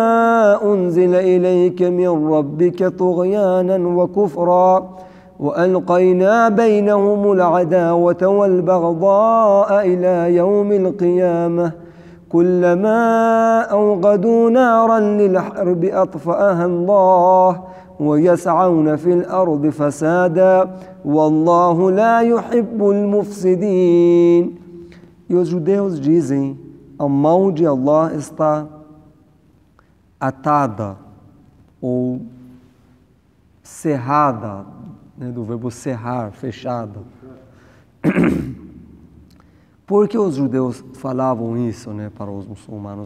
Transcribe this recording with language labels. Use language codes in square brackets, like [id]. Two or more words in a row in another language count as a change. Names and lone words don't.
[ar] أنزل إليك من ربك طغيانا وكفرا وألقينا بينهم العداوة والبغضاء إلى يوم القيامة كلما أوقدوا نارا للحرب أطفأها الله ويسعون في الأرض فسادا والله لا يحب المفسدين. [pt] E os judeus dizem, a mão de Allah está atada ou cerrada, né, do verbo cerrar, fechada. Por que os judeus falavam isso, né, para os muçulmanos?